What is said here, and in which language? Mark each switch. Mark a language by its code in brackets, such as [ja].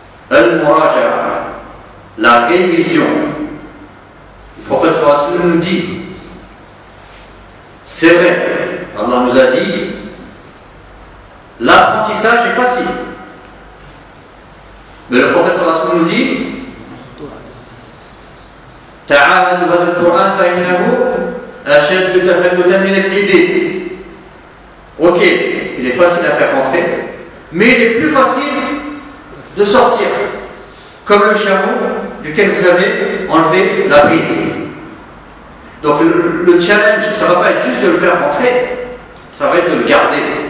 [fr] Al-Muraja'a, la révision. Le prophète nous dit, c'est vrai, Allah nous a dit, l'apprentissage est facile. Mais le prophète nous dit, [ar] تعاهدوا هذا القرآن فإنه أشد تثبتا من الإبل. [fr] Ok, il est facile à faire rentrer, mais il est plus facile de sortir, comme le chameau duquel vous avez enlevé la bride. Donc le challenge, ça ne va pas être juste de le faire rentrer, ça va être de le garder.